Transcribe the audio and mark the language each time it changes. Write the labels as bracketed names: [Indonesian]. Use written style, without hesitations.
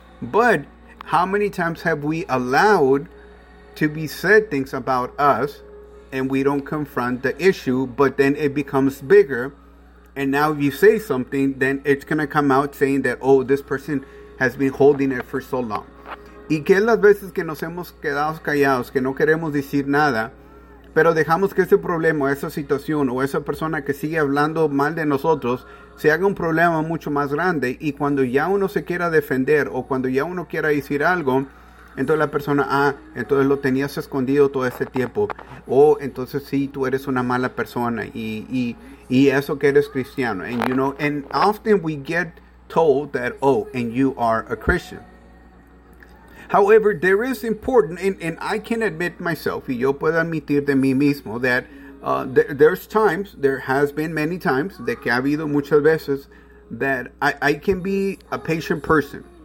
[English] But how many times have we allowed to be said things about us and we don't confront the issue, but then it becomes bigger, and now if you say something, then it's going to come out saying that, oh, this person has been holding it for so long. [Spanish] ¿Y qué es las veces que nos hemos quedado callados, que no queremos decir nada, pero dejamos que ese problema, esa situación o esa persona que sigue hablando mal de nosotros se haga un problema mucho más grande? Y cuando ya uno se quiera defender o cuando ya uno quiera decir algo, entonces la persona, entonces lo tenías escondido todo ese tiempo. Entonces sí, tú eres una mala persona y eso que eres cristiano. [English] And you know, and often we get told that, oh, and you are a Christian. However, there is important, and I can admit myself, [Spanish] y yo puedo admitir de mí mismo, [English] that there's times, there has been many times, [Spanish] de que ha habido muchas veces, [English] that I can be a patient person.